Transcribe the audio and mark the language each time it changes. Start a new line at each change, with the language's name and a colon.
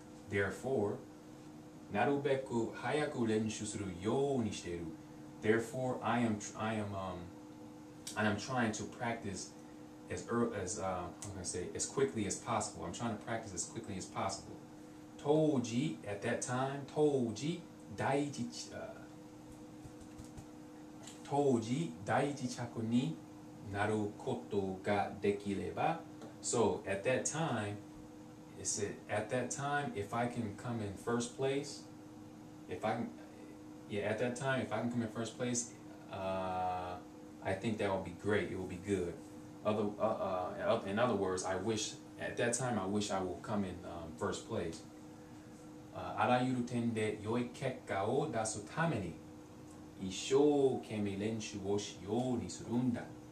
Japanese: Therefore, なるべく早く練習するようにしている。
English: Therefore, I am trying to practice as quickly as possible. I'm trying to practice as quickly as possible.
Japanese: 当時
English: at that time
Japanese: 当時第一着になることができれば
English: So at that time if I can come in first place if I can come in first place I think that will be great. It will be good. In other words, at that time I wish I will come in first place.
Japanese: あらゆる点で良い結果を出すために一生懸命練習をしようにするんだ。